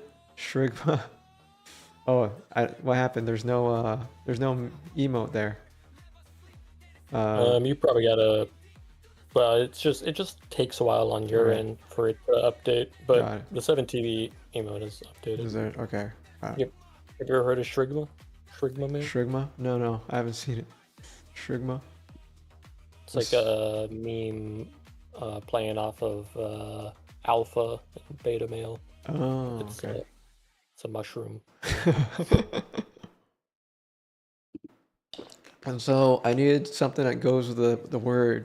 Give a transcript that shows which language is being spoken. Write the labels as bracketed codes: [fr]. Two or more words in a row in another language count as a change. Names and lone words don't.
[en] Shrigma. Oh, what happened? There's no emote there. You probably gotta well, it just takes a while on your Alright. end for it to update, Got but it. the 7TV emote is updated. Is there? Okay. Yep. Have you ever heard of Shrigma? Shrigma, man? Shrigma? No, I haven't seen it. Shrigma? It's like a meme playing off of alpha and beta male. Oh, It's, okay. it's a mushroom. And so I needed something that goes with the word.